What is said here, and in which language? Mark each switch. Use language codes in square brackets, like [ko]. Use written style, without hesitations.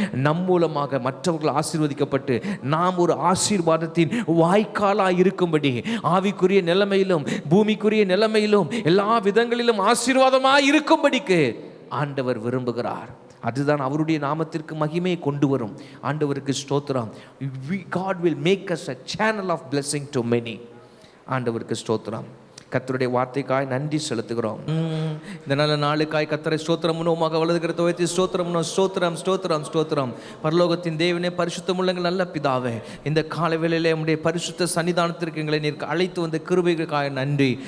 [ta] நம் மூலமாக மற்றவர்கள் ஆசீர்வதிக்கப்பட்டு நாம் ஒரு ஆசீர்வாதத்தின் வாய்க்காலாக இருக்கும்படி, ஆவிக்குரிய நிலைமையிலும் பூமிக்குரிய நிலைமையிலும் எல்லா விதங்களிலும் ஆசீர்வாதமாக இருக்கும்படிக்கு ஆண்டவர் விரும்புகிறார். அதுதான் அவருடைய நாமத்திற்கு மகிமையை கொண்டு வரும். ஆண்டவருக்கு ஸ்தோத்திரம். [en] God will make us a channel of blessing to many. [ta] ஆண்டவருக்கு ஸ்தோத்திரம். கர்த்தருடைய வார்த்தைக்காய் நன்றி செலுத்துகிறோம். இந்த நல்ல நாளுக்காய் கர்த்தரை ஸ்தோத்திரம் பண்ணுவோமாக. வலதுகரத்தை உயர்த்தி ஸ்தோத்திரம், ஸ்தோத்திரம், ஸ்தோத்திரம், ஸ்தோத்திரம். பரலோகத்தின் தேவனே, பரிசுத்தமுள்ள நல்ல பிதாவே, இந்த காலை வேளையிலே உம்முடைய பரிசுத்த சன்னிதானத்திற்கு எங்களை நீர் அழைத்து வந்த கிருபைக்காய் நன்றி.